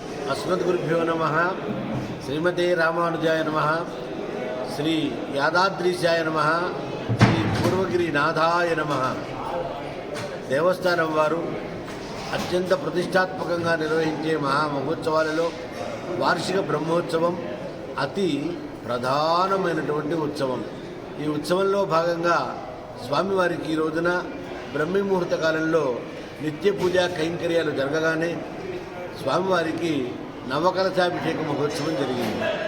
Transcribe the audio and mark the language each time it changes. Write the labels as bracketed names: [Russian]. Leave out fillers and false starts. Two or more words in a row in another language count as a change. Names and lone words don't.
[Sanskrit] अस्मद्गुरुभ्यो नमः। श्रीमते रामानुजाय नमः। श्री यादाद्रीशाय नमः। श्री पूर्वगिरिनाथाय नमः। [Telugu] దేవస్థానం వారు అత్యంత ప్రతిష్టాత్మకంగా నిర్వహించే మహామహోత్సవాలలో వార్షిక బ్రహ్మోత్సవం అతి ప్రధానమైనటువంటి ఉత్సవం. ఈ ఉత్సవంలో భాగంగా స్వామివారికి ఈ రోజున బ్రహ్మీ ముహూర్త కాలంలో నిత్య పూజా కైంకర్యాలు జరగగానే స్వామివారికి నవకలశాభిషేక మహోత్సవం జరిగింది.